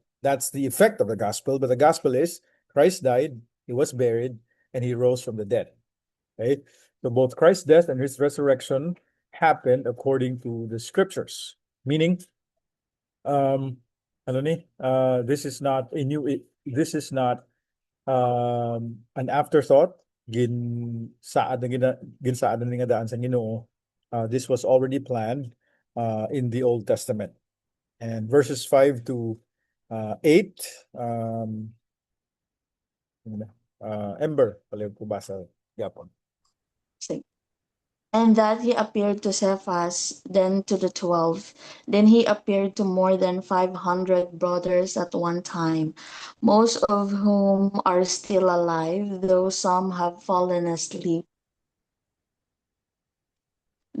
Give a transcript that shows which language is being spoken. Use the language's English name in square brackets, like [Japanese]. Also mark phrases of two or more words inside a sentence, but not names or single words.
[English] That's the effect of the gospel, but the gospel is Christ died, he was buried, and he rose from the dead. Okay? So both Christ's death and his resurrection happened according to the scriptures. Meaning, this is not an afterthought. [Cebuano] Ginsaad na nga daan sa Ginoo. [English] This was already planned in the Old Testament. And verses 5-8, Ember, [Cebuano] paliw ko basa yapon. Sige. [English] And that he appeared to Cephas, then to the 12. Then he appeared to more than 500 brothers at one time, most of whom are still alive, though some have fallen asleep.